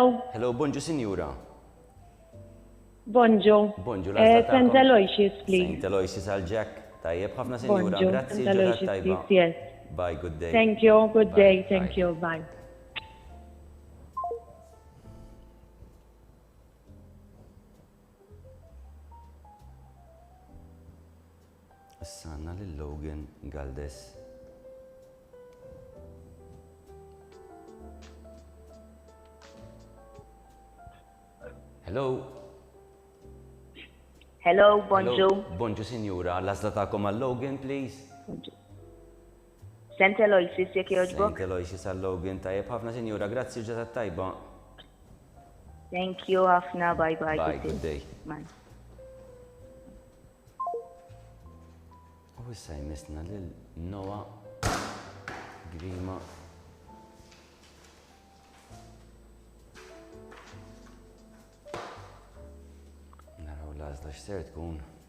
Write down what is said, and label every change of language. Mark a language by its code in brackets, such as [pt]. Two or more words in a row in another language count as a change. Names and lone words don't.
[mt] Hello, bonġu sinjura. bonjour. Bonġu, [en] St. Aloysius, please. [mt] Saint Aloysius għal Jack. Tajjeb ħafna sinjura, Bonjour, grazzi St. ġurnata Aloysius, tajba. [en] please, yes. Bye, good day. Thank you, good Bye, day, bye. thank you, bye. [mt] Issa għandna lil Logan Galdes. [en] Hello? [mt] Hello, bonjour. Bonġu sinjura, l-azla ta'kom għal Logan, please. St. Aloysius, jek joġbok? Saint Aloysius għal Logan, tajjeb ħafna sinjura, grazzi ġurnata tajba. [en] Thank you, [mt] ħafna, [en] bye bye. Bye, good day. Bye. [mt] U issa jmissna lil Noah Grima. Naraw l-għazla x'ser tkun.